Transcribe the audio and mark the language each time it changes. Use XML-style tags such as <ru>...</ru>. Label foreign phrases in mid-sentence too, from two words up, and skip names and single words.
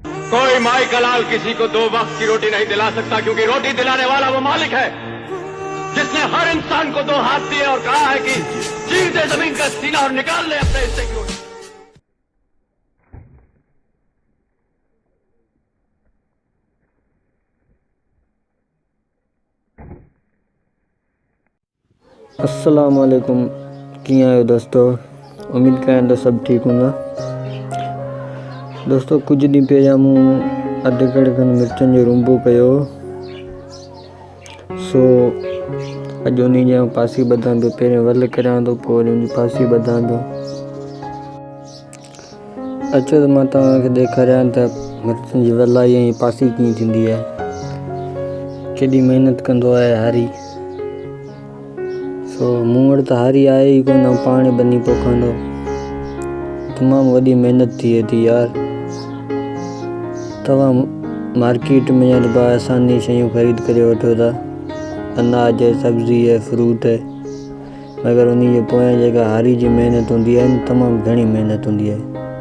<hi>कोई माई का लाल किसी को 2 वक्त की रोटी नहीं दिला सकता, क्योंकि रोटी दिलाने वाला वो मालिक है जिसने हर इंसान को 2 हाथ दिए और कहा है कि चीर दे जमीन का सीना और निकाल ले अपने हिस्से की रोटी।</hi> <ar>السلام عليكم,</ar> <sd>कीअं आहियो दोस्तों? उम्मीद कयां तो सब ठीक हूंदा। दोस्तों कुछ ॾींहं पहिरियां मूं अधु कड़े खनि मिर्चनि जो रुंबो कयो, सो अॼु उन जी पासी ॿधां पियो। पहिरें वल करियां थो, पोइ वरी उनजी पासी ॿधां थो। अचो त मां तव्हांखे ॾेखारियां त मिर्चनि जी वलाई ऐं पासी कीअं थींदी आहे। केॾी महिनत कंदो आहे हारी। सो मूं वटि त हारी आहे ई कोन, पाण बनी पोखंदो। तमामु वॾी महिनत थिए थी यार। तव्हां मार्केट में या आसानी शयूं ख़रीद करे वठो था, अनाज है, सब्जी है, फ्रूट है, मगर उन जे पोयां जेका हारी जी महिनत हूंदी आहे न, तमामु घणी महिनत हूंदी आहे।</sd>